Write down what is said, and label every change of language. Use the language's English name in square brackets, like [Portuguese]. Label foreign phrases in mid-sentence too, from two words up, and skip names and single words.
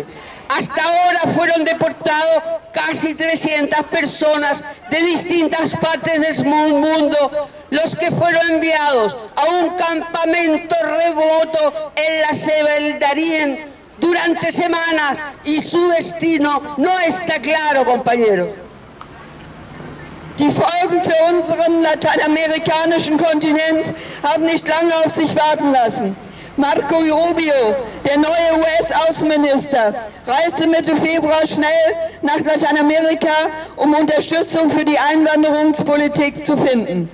[Spanish] Hasta ahora fueron deportados casi 300 personas de distintas partes del mundo, los que fueron enviados a un campamento remoto en la selva del Darién durante semanas y su destino no está claro, compañeros. [German] Die Folgen Folgen für unseren lateinamerikanischen Kontinent haben nicht lange auf sich warten lassen. Marco Rubio, der neue US-Außenminister, reiste Mitte Februar schnell nach Lateinamerika, um Unterstützung für die Einwanderungspolitik zu finden.